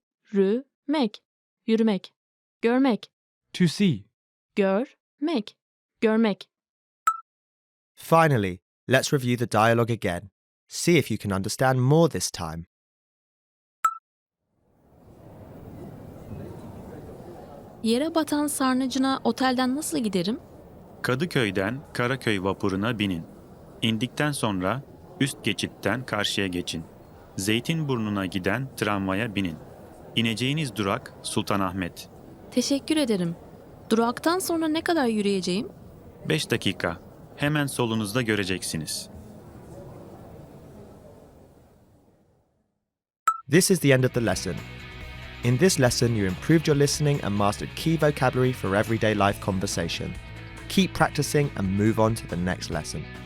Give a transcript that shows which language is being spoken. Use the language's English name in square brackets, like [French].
[Turkish] Yürümek. Yürümek. Görmek. [English] To see. [Turkish] Görmek. Görmek. [English] Finally, let's review the dialogue again. See if you can understand more this time. [Turkish] Yere batan sarnıcına otelden nasıl giderim? Kadıköy'den Karaköy vapuruna binin. İndikten sonra üst geçitten karşıya geçin. Zeytinburnu'na giden tramvaya binin. İneceğiniz durak Sultanahmet. Teşekkür ederim. Duraktan sonra ne kadar yürüyeceğim? 5 dakika. Hemen solunuzda göreceksiniz. [English] This is the end of the lesson. In this lesson, you improved your listening and mastered key vocabulary for everyday life conversation. Keep practicing and move on to the next lesson.